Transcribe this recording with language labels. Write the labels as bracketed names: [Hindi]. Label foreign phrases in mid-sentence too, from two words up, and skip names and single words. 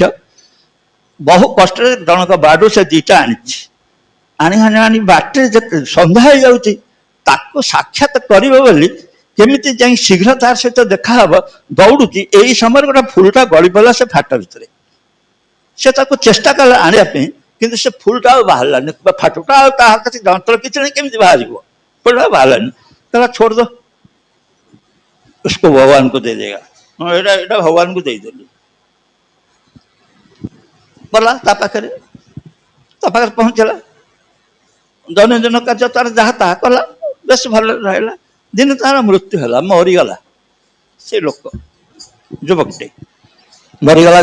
[Odia] ବହୁ କଷ୍ଟରେ ଜଣକ ବାଡୁ ସେ ଦିଟା ଆଣିଛି, ଆଣି ଆଣି ଆଣି ବାଟରେ ଯେତେ ସନ୍ଧ୍ୟା ହେଇଯାଉଛି ତାକୁ ସାକ୍ଷାତ କରିବ ବୋଲି କେମିତି ଯାଇ ଶୀଘ୍ର ତାର ସହିତ ଦେଖାହବ ଦୌଡୁଛି। ଏଇ ସମୟରେ ଗୋଟେ ଫୁଲଟା ଗଳି ପଡ଼ିଲା ସେ ଫାଟ ଭିତରେ। ସେ ତାକୁ ଚେଷ୍ଟା କଲା ଆଣିବା ପାଇଁ, କିନ୍ତୁ ସେ ଫୁଲଟା ଆଉ ବାହାରିଲାନି, ଫାଟୁଟା ଆଉ ତା ହାତରେ ଯନ୍ତ୍ର କିଛି ନାହିଁ, କେମିତି ବାହାରିବ? ଫୁଲଟା ବାହାରିଲାନି। [Hindi] कहला छोड़ दो, उसको भगवान को दे देगा। [Odia] ଏଇଟା ଏଇଟା ଭଗବାନଙ୍କୁ ଦେଇଦେଲି। ଗଲା ତା ପାଖରେ ପହଞ୍ଚିଲା, ଦୈନନ୍ଦିନ କାର୍ଯ୍ୟ ତାର ଯାହା ତାହା କଲା, ବେଶ ଭଲରେ ରହିଲା। ଦିନେ ତାର ମୃତ୍ୟୁ ହେଲା, ମରିଗଲା। ସେ ଲୋକ ଯୁବକଟେ ମରିଗଲା।